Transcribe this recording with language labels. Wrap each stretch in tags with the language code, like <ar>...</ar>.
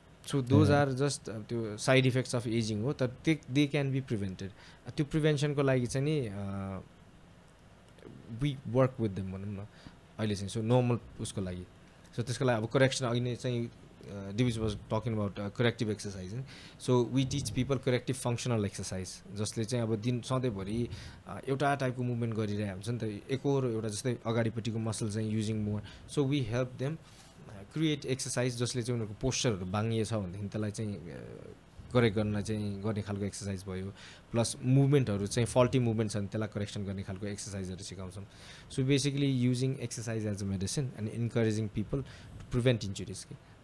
<en>so those are just</en> <ne>त्यो</ne> <en>side effects of aging</en> <ne>हो तर</ne> <en>they can be prevented</en> <ne>त्यो प्रिभेन्सनको लागि चाहिँ नि</ne> <en>we work with them</en> <ne>भनौँ न अहिले चाहिँ सो नर्मल उसको लागि सो त्यसको लागि अब करेक्सन अघि नै चाहिँ</ne> <en>Divish was talking about corrective exercise. So we teach people corrective functional exercise.</en> <ne>जसले चाहिँ अब दिन सधैँभरि एउटा टाइपको मुभमेन्ट गरिरहेको हुन्छ नि त एकहोर एउटा जस्तै अगाडिपट्टिको मसल चाहिँ</ne> <en>using more so we help them create exercise</en> <ne>जसले चाहिँ उनीहरूको पोस्चरहरू बाङ्गिए छ भनेदेखि त्यसलाई चाहिँ करेक्ट गर्न चाहिँ गर्ने खालको एक्सर्साइज भयो प्लस मुभमेन्टहरू चाहिँ फल्टी मुभमेन्ट छ भने त्यसलाई करेक्सन गर्ने खालको एक्सर्साइजहरू सिकाउँछौँ</ne> <en>so basically using exercise as a medicine and encouraging people to prevent injuries</en> <ne>के</ne>